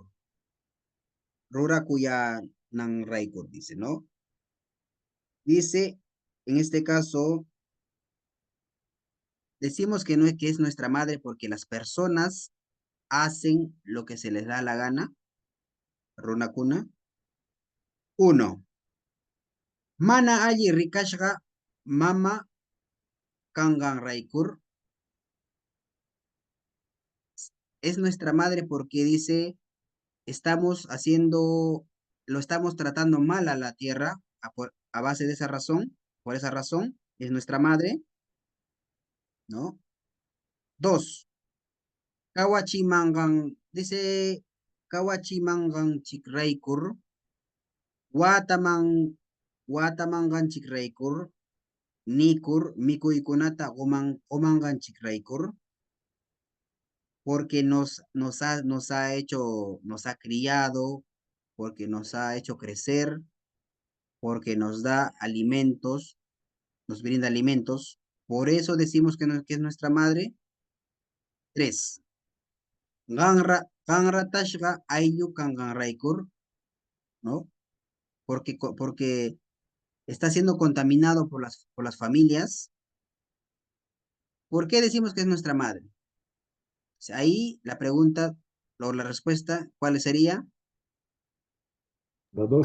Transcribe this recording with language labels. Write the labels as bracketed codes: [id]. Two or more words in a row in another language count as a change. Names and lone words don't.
[qu] Rura kuya nan raikor, [es] dice, ¿no? Dice, en este caso, decimos que no es que es nuestra madre porque las personas hacen lo que se les da la gana. [qu] Runa kuna. 1. Mana alli rikashga mama kangan raikur. [es] Es nuestra madre porque dice, lo estamos tratando mal a la tierra a base de esa razón, por esa razón, es nuestra madre, ¿no? [qu] 2. Kawachimangan, dice, Kawachimangan chikraikur, watamangan chikraikur, nikur, mikuykunata omangan chikraikur, [es] porque nos ha criado, porque nos ha hecho crecer, porque nos da alimentos, nos brinda alimentos. Por eso decimos que es nuestra madre. 3. [qu] Ganra tashga ayu kanganraikur, [es] ¿no? Porque está siendo contaminado por las familias. ¿Por qué decimos que es nuestra madre? O sea, ahí la pregunta o la respuesta, ¿cuál sería? La 2